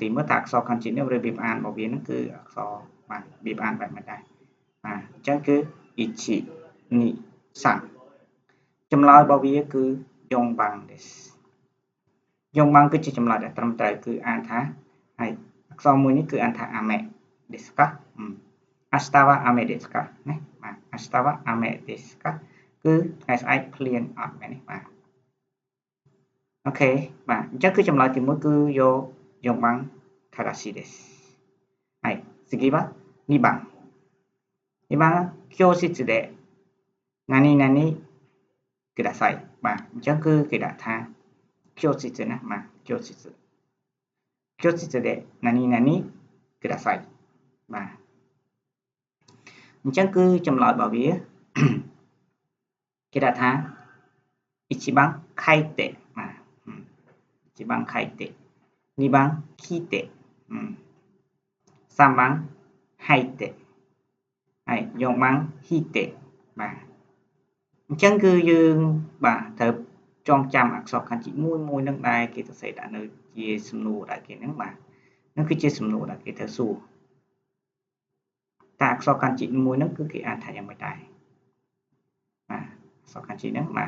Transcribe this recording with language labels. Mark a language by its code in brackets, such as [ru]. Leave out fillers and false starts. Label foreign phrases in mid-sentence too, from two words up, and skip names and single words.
[km] មើលតើអក្សរ kanji នេះរបៀបអានរបស់វាហ្នឹងគឺអក្សរបាទរបៀបអានបែបម៉េចដែរបាទអញ្ចឹងគឺ1 2 3 ចម្លើយរបស់វាគឺ [ja] 4番です [km] យ៉ងបាំងគឺជាចម្លើយដែលត្រឹមត្រូវគឺអានថាហើយអក្សរមួយនេះគឺអានថា [ja] អាមេですか明日は雨ですか [km] ណាបាទ [ja] 明日は雨ですか [km] គឺថ្ងៃស្អែកភ្លៀងអត់មែនទេបាទអូខេបាទអញ្ចឹងគឺចម្លើយទី1គឺយកយ៉ងបាំង [ja] 正しいですはい次は2番教室で何々ください [km] បាទអញ្ចឹងគឺគេដាក់ថា教室ណាបាទ [ja] 教室で何々ください [km] បាទអញ្ចឹងគឺចម្លើយរបស់វាគេដាក់ថា [ja] 1 番書いて [km] បាទ [ja] 1 番書いて2番聞いて 3番吐いて [km] ហើយ [ja] 4 番引いて [km] បាទអញ្ចឹងគឺយើងបាទត្រូវចងចាំអក្សរ kanji មួយនឹងដែរគេសរសេរដាក់នៅជាសំណួរដែរគេហ្នឹងបាទនឹងគឺជាសំណួរដែលគេត្រូវសួរ តែអក្សរកានជីមួយហ្នឹងគឺគេអានថាយ៉ាងម៉េចដែរបាទអក្សរកានជីហ្នឹងបាទ